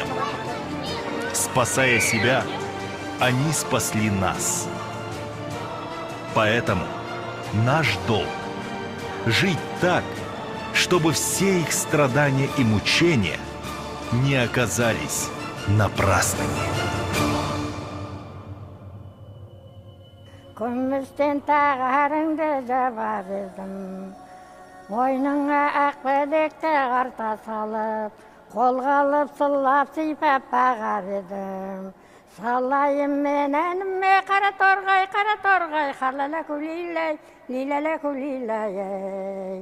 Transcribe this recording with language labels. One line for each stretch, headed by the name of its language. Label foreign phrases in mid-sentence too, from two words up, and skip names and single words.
Russian: Спасая себя, они спасли нас. Поэтому наш долг – жить так, чтобы все их страдания и мучения не оказались напрасными.
Kazakh: Күмістен тағарыңды жабар едім, мойныңа ақ білекті қарта салып, қолға алып сылап сипап бағар едім. Салайым мен әніме қара торғай, халала күлилай, лилала күлилай.